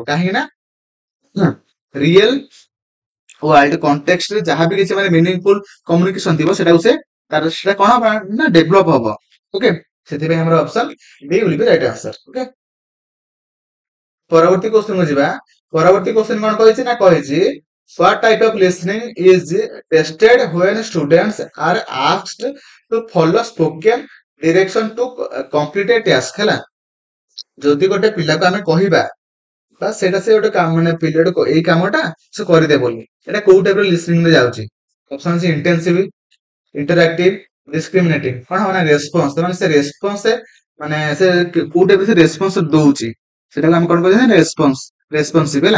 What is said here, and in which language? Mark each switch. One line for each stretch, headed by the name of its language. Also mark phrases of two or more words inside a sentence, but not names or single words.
Odia: କାହିଁକି ନା
English: real world context
Odia: ରେ ଯାହା ବି କିଛି ମାନେ
English: meaningful communication
Odia: ଥିବ, ସେଟାକୁ ସେଟା କଣ ହବ ନା ଡେଭଲପ ହବ। ଓକେ, ସେଥିପାଇଁ ଆମର
English: option D will be right answer.
Odia: ଓକେ, ପରବର୍ତ୍ତୀ କ୍ୱେଶ୍ଚନ କୁ ଯିବା। ପରବର୍ତ୍ତୀ କ୍ୱେଶ୍ଚନ କଣ କହିଛି ନା କହିଛି,
English: what type of listening is tested when students are asked to follow spoken direction to complete a task,
Odia: ହେଲା? ଯଦି ଗୋଟେ ପିଲାକୁ ଆମେ କହିବା ବା ସେଇଟା ସେ ଗୋଟେ କାମ ମାନେ ପିଲାଟା ଏଇ କାମଟା ସେ କରିଦେ ବୋଲି, ଏଟା କୋଉ ଟାଇପ ର ଲିସନିଂ ରେ ଯାଉଛି? ଅପସନ ଅଛି
English: intensive, interactive, discriminative.
Odia: କଣ ହବ ନା ରେସ୍ପନ୍ସ, ମାନେ ସେ ରେସ୍ପନ୍ସ ମାନେ ସେ କୋଉ ଟାଇପ ସେ ରେସ୍ପନ୍ସ ଦଉଛି, ସେଟାକୁ ଆମେ କଣ କହିବା ନା ରେସ୍ପନ୍ସିଭ, ହେଲା?